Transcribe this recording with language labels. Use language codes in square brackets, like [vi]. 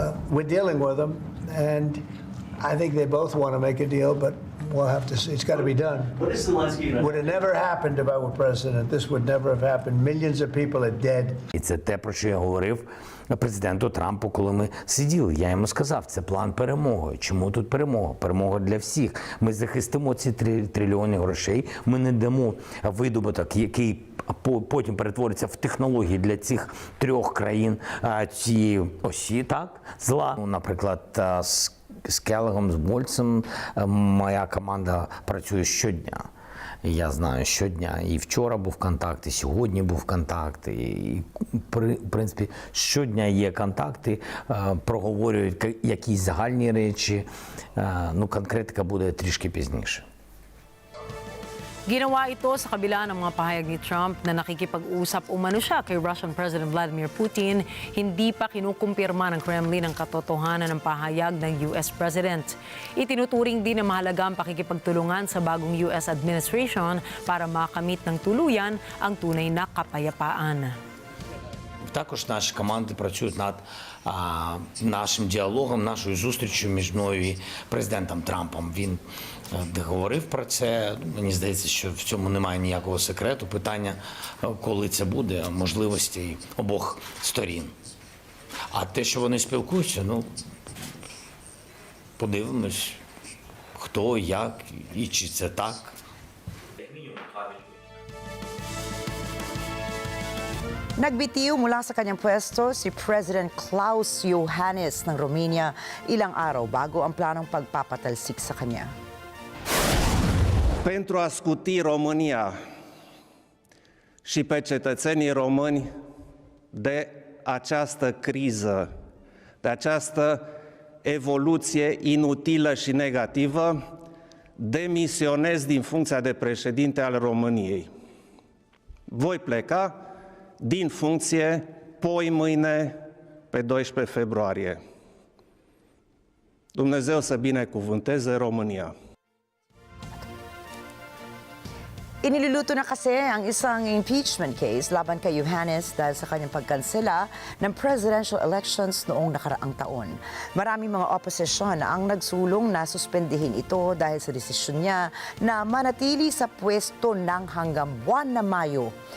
[en] We're dealing with him, and I think they both want to make a deal, but we'll have to see. It's got to be done. What is Zelensky Would have never happened if I were president. This would never have happened. Millions of people are dead. [uk] І це те, про що я говорив президенту Трампу, коли ми сиділи. Я йому сказав, це план перемоги. Чому тут перемога? Перемога для всіх. Ми захистимо ці трильйони грошей, ми не дамо видобуток, який потім перетвориться в технології для цих трьох країн цієї осі, так, зла. Наприклад, з Келлогом, з Больцем моя команда працює щодня. Я знаю, щодня. І вчора був контакт, і сьогодні був контакт. І, в принципі, щодня є контакти, проговорюють якісь загальні речі. Ну, конкретика буде трішки пізніше. [tl] Ginawa ito sa kabila ng mga pahayag ni Trump na nakikipag-usap umano siya kay Russian President Vladimir Putin. Hindi pa kinukumpirma ng Kremlin ang katotohanan ng pahayag ng US President. Itinuturing din na mahalaga ang pakikipagtulungan sa bagong US administration para makamit ng tuluyan ang tunay na kapayapaan. [uk] Також наші команди працюють над нашим діалогом, нашою зустрічю між мною і президентом Трампом. Він говорив про це. Мені здається, що в цьому немає ніякого секрету. Питання, коли це буде, можливості обох сторін. А те, що вони спілкуються, ну, подивимось, хто, як і чи це так. [tl] Nagbitiw mula sa kanyang pwesto si President Klaus Iohannis ng Romania ilang araw bago ang planong pagpapatalsik sa kanya. [ro] Pentru a scuti România și pe cetățenii români de această criză, de această evoluție inutilă și negativă, demisionez din funcția de președinte al României. Voi pleca din funcție poi-mâine, pe 12 februarie. Dumnezeu să binecuvânteze România. [tl] Iniluluto na kasi ang isang impeachment case laban kay Iohannis dahil sa kanyang pagkansela ng presidential elections noong nakaraang taon. Maraming mga oposisyon ang nagsulong na suspendihin ito dahil sa desisyon niya na manatili sa pwesto ng hanggang buwan na Mayo.